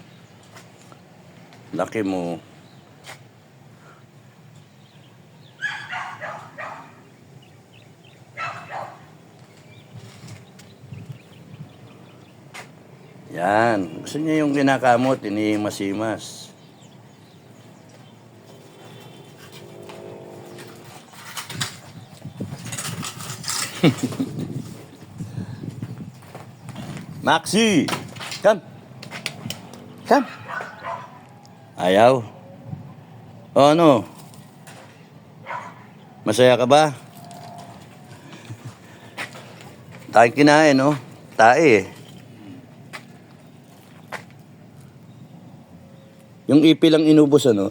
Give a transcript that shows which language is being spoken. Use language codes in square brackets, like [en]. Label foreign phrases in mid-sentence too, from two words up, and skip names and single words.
[tl] Laki mo. Yan. Gusto niya yung kinakamot, inihimas-himas. [en] Maxi! Come! Come! [tl] Ayaw. O ano? Masaya ka ba? Tayo kinain, no? Tae eh. Yung ipil lang inubos, ano?